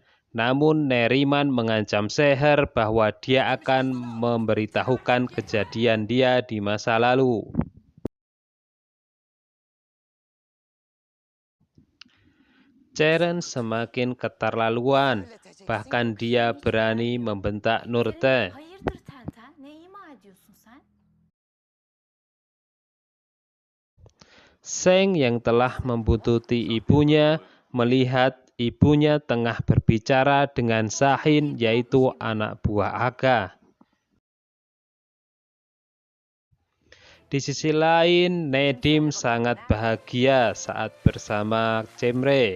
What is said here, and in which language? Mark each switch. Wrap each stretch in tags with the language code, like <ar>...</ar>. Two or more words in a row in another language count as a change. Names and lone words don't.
<id>Namun Neriman mengancam Seher bahwa dia akan memberitahukan kejadian dia di masa lalu. Ceren semakin keterlaluan, bahkan dia berani membentak Nurte.</id> <tr>Hayırdır Tenten? Ne ima ediyorsun sen?</tr> <id>Seng yang telah membuntuti ibunya melihat ibunya tengah berbicara dengan Sahin, yaitu anak buah Agah. Di sisi lain, Nedim sangat bahagia saat bersama Cemre.</id>